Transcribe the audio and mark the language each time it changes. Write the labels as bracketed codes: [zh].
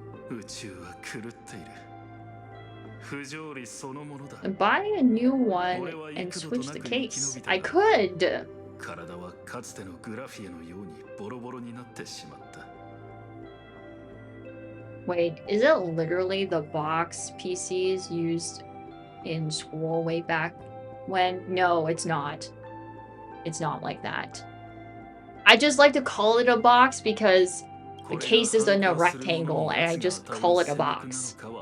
[ja] 宇宙は狂っている。不条理そのものだ。 [en] Buy a new one and switch the case. I could. [ja] 体はかつてのグラフィエのようにボロボロになってしまった。 [en] Wait, is it literally the box PCs used in school way back when? No, it's not. It's not like that. I just like to call it a box because the case is in a rectangle and I just call it a box.